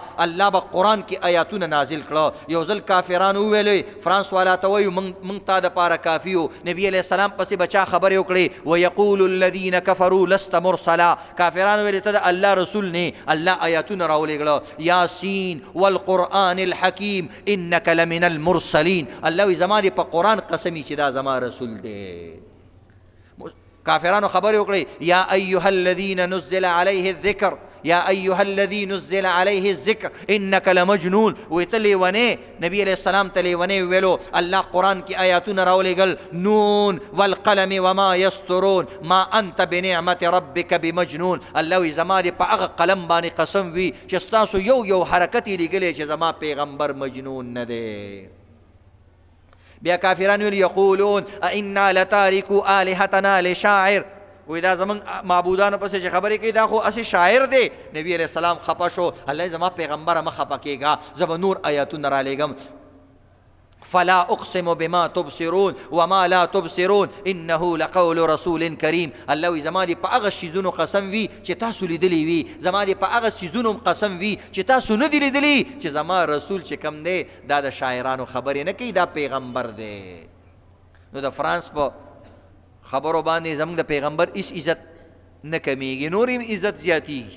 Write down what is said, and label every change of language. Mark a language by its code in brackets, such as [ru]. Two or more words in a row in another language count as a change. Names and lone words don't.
[ps] الله به قرآن کې آیاتونه نازل کړه. یو ځل کافرانو وویلې فرانس والا ته وایو موږ تا دپاره کافي یو. نبي علیه السلام پسې به چا خبرې وکړې [ar] ویقول الذین کفروا لست مرسلا. [ps] کافرانو ویلې ته د الله رسول نه. الله آیاتونه راولېږله [ar] یاسین والقرآن الحکیم انک لمن المرسلین. [ps] الله وی زما دې په قرآن قسمی چې دا زما رسول دی. کافرانو خبرې وکړې [ar] یا ایها الذین نزل علیه الذکر، یا ایها الذی نزل علیه الذکر انک لمجنون. [ps] وی ته لیونی، نبی علیہ السلام ته لیونی ویلو. الله قرآن کی آیاتونه راولېږل [ar] نون والقلم وما یسطرون ما انت بنعمت ربک بمجنون. [ps] الله وی زما دې په هغه قلم باندې قسم وي چې ستاسو یو یو حرکت یې لیږلی چې زما پیغمبر مجنون نه دی. بیا کافران ویل [ar] یقولون ائنا لتارکو آلهتنا لشاعر. [ps] وی دا زمون معبودانو پسې چې خبرې کوي دا خو اسی شاعر دی. نبی علیہ السلام خپه شو. الله زما پیغمبره مه خپه کېږه، زه به نور آیاتونه رالیږم. [ar] فلا اقسم بما تبصرون وما لا تبصرون انه لقول رسول کریم. [ps] الله وی زما دې په هغه شیزونو قسم وي چې تاسو لیدلی وي، زما دې په هغه شیزونو قسم وي چې تاسو نه دي لیدلی، چې زما رسول چې کم دی دا د شاعرانو خبرې نه کوي، دا پیغمبر دی. نو د فرانس په خبرو باندې زموږ د پیغمبر هیڅ عزت نه کمیږي، نور هم عزت زیاتیږي.